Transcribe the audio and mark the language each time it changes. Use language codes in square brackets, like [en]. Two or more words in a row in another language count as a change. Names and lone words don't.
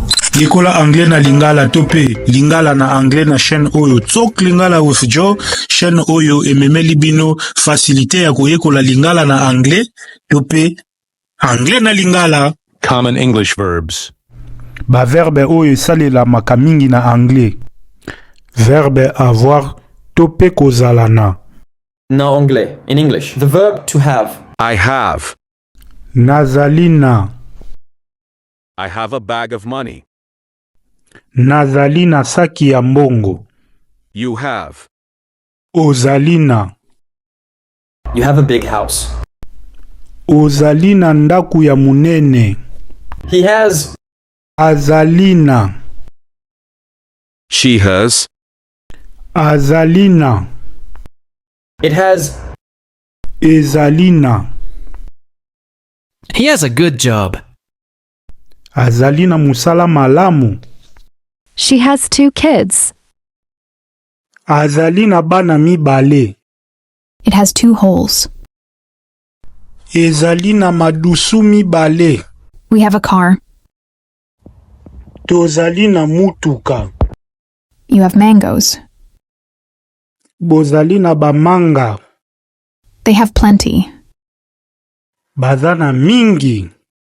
[ln] Yekola anglais na lingala tope lingala na anglais na chaîne oyo tsok lingala with Joe chaîne oyo ememeli bino facilité ya koyekola lingala na anglais tope anglais na lingala. [en] Common English verbs. [ln] Ba verbe oyo salela makamingi na anglais. Verbe avoir tope kozala na. Na anglais. [en] In English, the verb to have. I have. [ln] Nazali na. [en] I have a bag of money. [ln] Nazali na saki ya mbongo. [en] You have. [ln] Ozali na. [en] You have a big house. [ln] Ozali na ndaku ya munene. [en] He has. [ln] Azali na. [en] She has. [ln] Azali na. [en] It has. [ln] Ezali na. [en] He has a good job. [ln] Azali na musala malamu. [en] She has 2 kids. [ln] Azali na bana mibale. [en] It has 2 holes. [ln] Ezali na madusu mibale. [en] We have a car. [ln] Tozali na mutuka. [en] You have mangoes. [ln] Bozali na bamanga. [en] They have plenty. [ln] Bazana mingi.